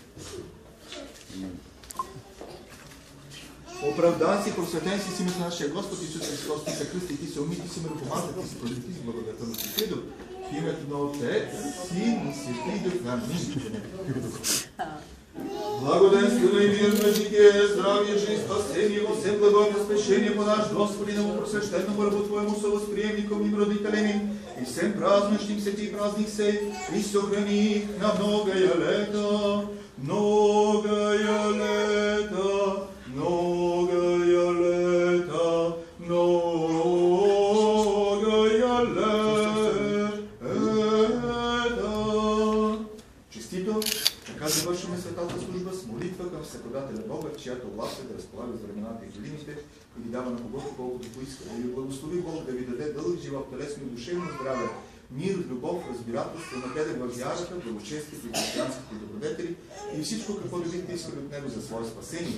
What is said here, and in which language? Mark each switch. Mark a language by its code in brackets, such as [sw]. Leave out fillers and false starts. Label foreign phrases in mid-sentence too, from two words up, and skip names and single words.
[bg] Оправдан си, просветен си с името на нашия Господ Исус Христос, ти се кръсти, ти се умити, си миропомаза, ти се просвети с благодата на Свети Дух. В името на Отец, Син и Свети Дух. Амин. [cu] Благоденствено и мирно житие, здравие, жизнь, спасение, во все благое спешение по наш Господи, на просвещенному рабу Твоему совосприемником и родителям им, и всем празднующим се ти празник сей, и сохрани их на многое лето, многое лето, многое лето, многое лето. [bg] Честито! Така завършваме светата служба с молитва към Всекодателя Бога, чиято власт е да разполага с времената и годините и ви дава на когото колкото поиска. Да ви благослови Бог, да ви даде дълъг живот, телесно и душевно здраве, мир, любов, разбирателство, напредък в вярата, благочестието и християнските добродетели и всичко, какво да бихте искали от него за свое спасение.